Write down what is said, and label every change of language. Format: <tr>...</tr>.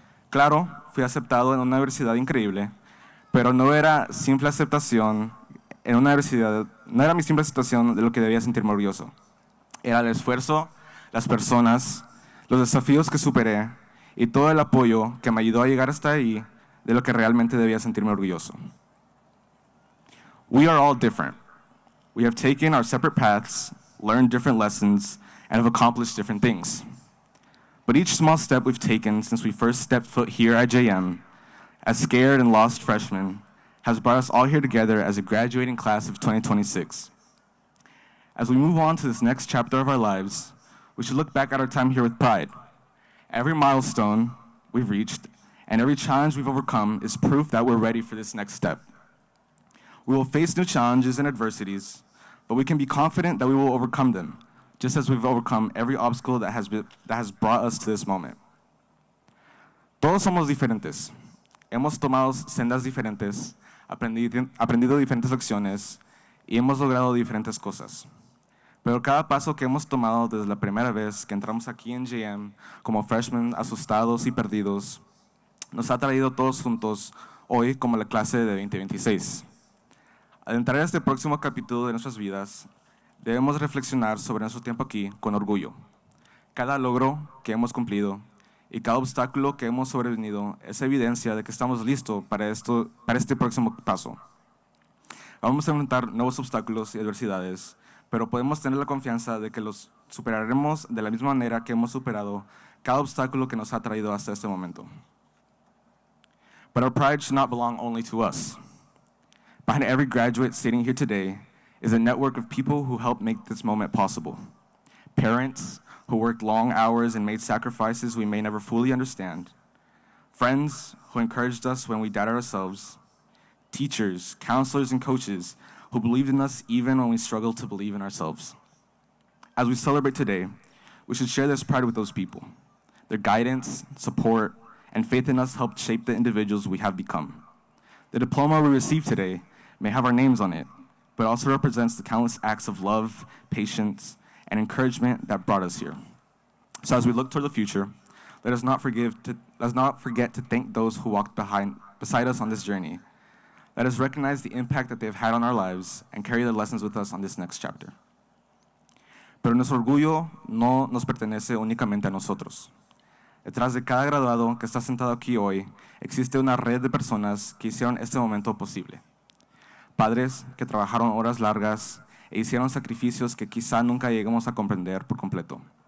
<es>Claro, fui aceptado en una universidad increíble, pero no era simple aceptación en una universidad, no era mi simple aceptación de lo que debía sentirme orgulloso. Era el esfuerzo, las personas, los desafíos que superé y todo el apoyo que me ayudó a llegar hasta ahí de lo que realmente debía sentirme orgulloso.</es> <en>We are all different. We have taken our separate paths, learned different lessons, and have accomplished different things. But each small step we've taken since we first stepped foot here at JM, as scared and lost freshmen, has brought us all here together as a graduating class of 2026. As we move on to this next chapter of our lives, we should look back at our time here with pride. Every milestone we've reached and every challenge we've overcome is proof that we're ready for this next step. We will face new challenges and adversities, but we can be confident that we will overcome them, just as we've overcome every obstacle that has brought us to this moment.</en> <es>Todos somos diferentes. Hemos tomado sendas diferentes, aprendido diferentes lecciones y hemos logrado diferentes cosas. Pero cada paso que hemos tomado desde la primera vez que entramos aquí en JM como freshmen asustados y perdidos, nos ha traído todos juntos hoy como la clase de 2026. Al entrar a este próximo capítulo de nuestras vidas, debemos reflexionar sobre nuestro tiempo aquí con orgullo. Cada logro que hemos cumplido y cada obstáculo que hemos sobrevenido es evidencia de que estamos listos para este próximo paso. Vamos a enfrentar nuevos obstáculos y adversidades, pero podemos tener la confianza de que los superaremos de la misma manera que hemos superado cada obstáculo que nos ha traído hasta este momento.</es> <en>But our pride should not belong only to us. Behind every graduate sitting here today is a network of people who helped make this moment possible. Parents who worked long hours and made sacrifices we may never fully understand. Friends who encouraged us when we doubted ourselves. Teachers, counselors, and coaches who believed in us even when we struggled to believe in ourselves. As we celebrate today, we should share this pride with those people. Their guidance, support, and faith in us helped shape the individuals we have become. The diploma we receive today may have our names on it, but also represents the countless acts of love, patience, and encouragement that brought us here. So as we look toward the future, let us not forget to thank those who walked beside us on this journey. Let us recognize the impact that they have had on our lives and carry their lessons with us on this next chapter.</en> <es>Pero nuestro orgullo no nos pertenece únicamente a nosotros. Detrás de cada graduado que está sentado aquí hoy, existe una red de personas que hicieron este momento posible. Padres que trabajaron horas largas e hicieron sacrificios que quizá nunca lleguemos a comprender por completo.</es>